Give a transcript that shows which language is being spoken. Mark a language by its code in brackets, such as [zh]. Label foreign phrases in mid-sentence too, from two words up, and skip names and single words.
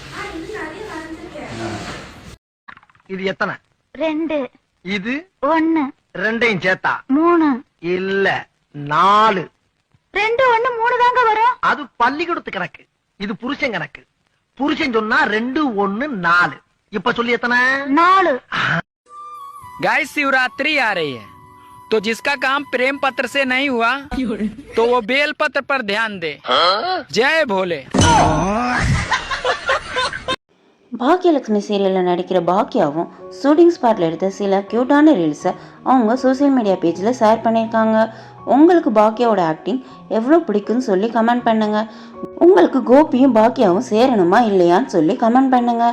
[ta] இது எத்தனை? 2. இது 1. ரெண்டையும் சேர்த்தா 3. இல்ல 4. 2 1 3 தாங்க வரும். அது பள்ளிக்கூடத்து கணக்கு. இது புருஷன் கணக்கு. புருஷன் சொன்னா 2 1 4. இப்ப சொல்லி எத்தனை? 4. [hi] गाइस शिवरात्रि आ रही है, तो जिसका काम प्रेम पत्र से नहीं हुआ तो वो बेल पत्र पर ध्यान दे। जय भोले। [ta] பாக்கியலட்சுமி சீரியலில் நடிக்கிற பாக்கியாவும் [en] shooting spot [ta] எடுத்த சில [en] cute reels [ta] அவங்க [en] social media page [ta] ஷேர் பண்ணியிருக்காங்க. உங்களுக்கு பாக்கியாவோட ஆக்டிங் எவ்வளோ பிடிக்குன்னு சொல்லி கமெண்ட் பண்ணுங்கள். உங்களுக்கு கோபியும் பாக்கியாவும் சேரணுமா இல்லையான்னு சொல்லி கமெண்ட் பண்ணுங்கள்.